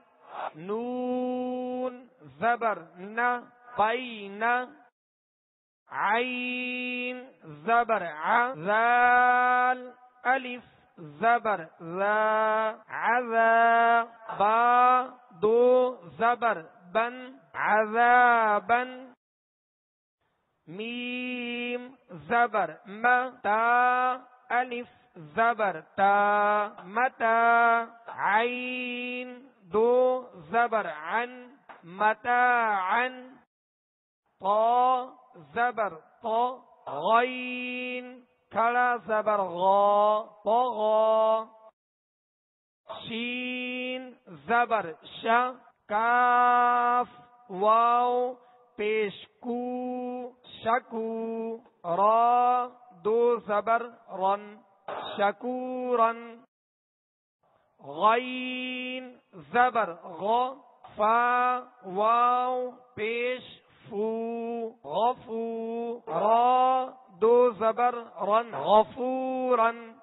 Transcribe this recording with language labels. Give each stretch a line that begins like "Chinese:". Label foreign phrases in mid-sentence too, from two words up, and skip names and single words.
Urdu: نون زبر نہ بائی نہ، عین زبر ع، ذال الف زبر ذا، عذا، با دو زبر بن، عذابا، میم زبر ما، تا الف زبر تا، متا، عین دو زبر عن، متاعا، طا زبر طا، غین کھڑا زبر غا، طغا، شین زبر شا، کاف واو پیش کو، شکو، را دو زبر رن، شکورن، غین زبر غا، فا واو پیش فو، غفو، را دو زبر رن، غفورن،